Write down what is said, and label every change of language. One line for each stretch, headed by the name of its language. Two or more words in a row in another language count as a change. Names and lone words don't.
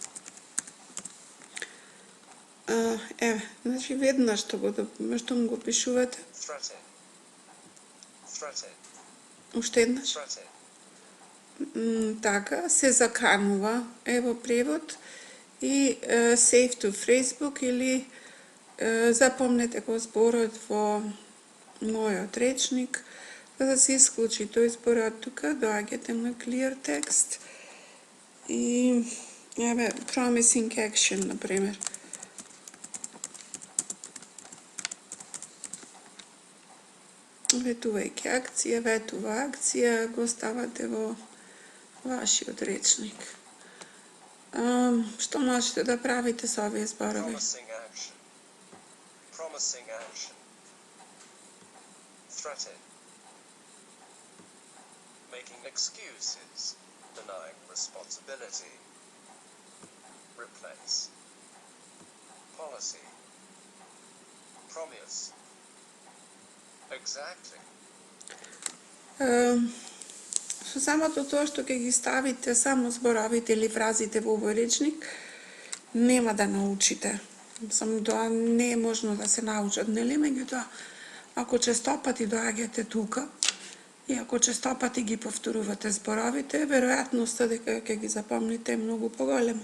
Macedonian: Еве, значи веднаш што му го пишувате. Уште еднаш. Така, се заканува, ево превод и
English: save to Phrasebook
Macedonian: или запомнете го зборот во мојот речник, за да се исклучи тој зборот тука, доаѓате на
English: clear text
Macedonian: и еве
English: promising action,
Macedonian: например. Ветувајќи акција, ветува акција, го ставате во вашиот речник. Што можете да правите со овие зборови?
English: Promising action. Threaten. Making excuses. Denying responsibility. Replace. Policy. Promise. Exactly.
Macedonian: Со самото тоа што ќе ги ставите само зборовите или фразите во овој речник, нема да научите. Само тоа не е можно да се научат, нели? Меѓутоа, ако честопати доаѓате тука и ако честопати ги повторувате зборовите, веројатноста дека ќе ги запомните е многу поголема.